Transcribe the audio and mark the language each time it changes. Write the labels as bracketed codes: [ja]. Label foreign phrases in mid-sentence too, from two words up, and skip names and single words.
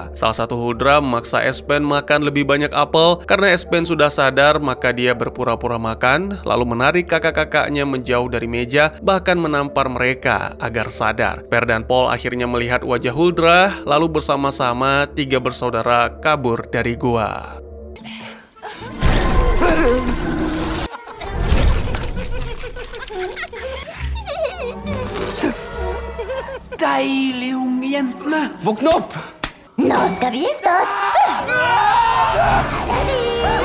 [id] Salah satu Huldra memaksa Espen makan lebih banyak apel. Karena Espen sudah sadar, maka dia berpura-pura makan, lalu menarik kakak-kakaknya menjauh dari meja, bahkan menampar mereka agar sadar. Per dan Paul akhirnya melihat wajah Huldra, lalu bersama-sama tiga bersaudara kabur dari gua. [no] Deilig unge jentene! Våkn opp! Nå skal vi gifte oss! Her er vi!